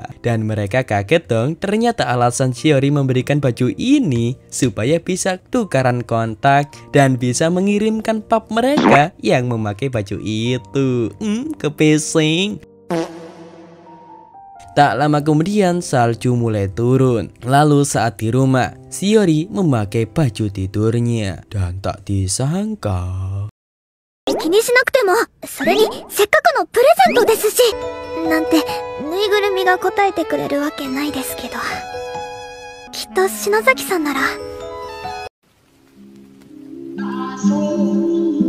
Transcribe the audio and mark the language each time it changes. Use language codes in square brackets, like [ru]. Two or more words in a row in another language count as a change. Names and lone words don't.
[id] Dan mereka kaget dong, ternyata alasan Shiori memberikan baju ini supaya bisa tukaran kontak dan bisa mengirimkan pap mereka yang memakai baju itu. Kepesing. Tak lama kemudian salju mulai turun. Lalu saat di rumah, Shiori memakai baju tidurnya. Dan tak disangka, [ja] 気にしなくても、それにせっかくのプレゼントですし、なんてぬいぐるみが答えてくれるわけないですけど、きっと篠崎さんなら。